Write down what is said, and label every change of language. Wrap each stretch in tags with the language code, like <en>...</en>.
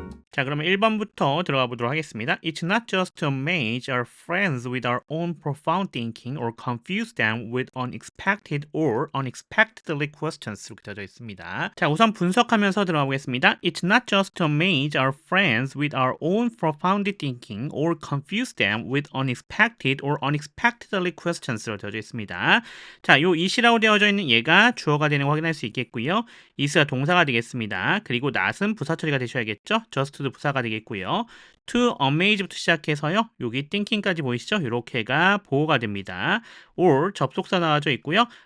<ko>자, 그러면 1번부터 들어가 보도록 하겠습니다.</ko> <en>It's not just to amaze our friends with our own profound thinking or confuse them with unexpected or unexpectedly questions</en> <ko>이렇게 되어져 있습니다. 자, 우선 분석하면서 들어가 보겠습니다.</ko> <en>It's not just to amaze our friends with our own profound thinking or confuse them with unexpected or unexpectedly questions로</en> <ko>되어져 있습니다. 자, 요 it이라고 되어져 있는 얘가 주어가 되는 거 확인할 수 있겠고요. is가 동사가 되겠습니다. 그리고 not은 부사 처리가 되셔야겠죠. just도 부사가 되겠고요. to amaze부터 시작해서요. 여기 thinking까지 보이시죠? 이렇게가 보호가 됩니다. or 접속사 나와져 있고요.</ko>